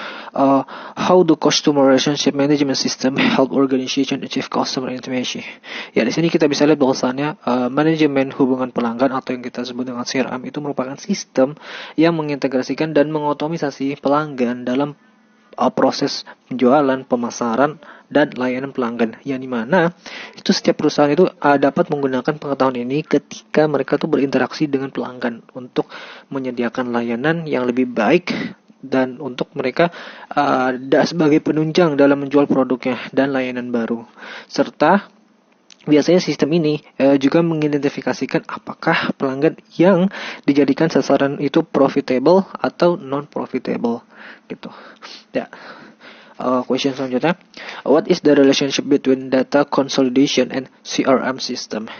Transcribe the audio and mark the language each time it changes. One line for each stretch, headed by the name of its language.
English: How do customer relationship management system help organization achieve customer intimacy?
Indonesian: Ya, di sini kita bisa lihat bahwasannya manajemen hubungan pelanggan atau yang kita sebut dengan CRM itu merupakan sistem yang mengintegrasikan dan mengotomisasi pelanggan dalam proses penjualan, pemasaran, dan layanan pelanggan. Yang dimana itu setiap perusahaan itu dapat menggunakan pengetahuan ini ketika mereka tuh berinteraksi dengan pelanggan untuk menyediakan layanan yang lebih baik dan untuk mereka sebagai penunjang dalam menjual produknya dan layanan baru. Serta biasanya sistem ini juga mengidentifikasikan apakah pelanggan yang dijadikan sasaran itu profitable atau non-profitable gitu. Ya.
English: Question
Indonesian: selanjutnya,
English: what is the relationship between data consolidation and CRM system?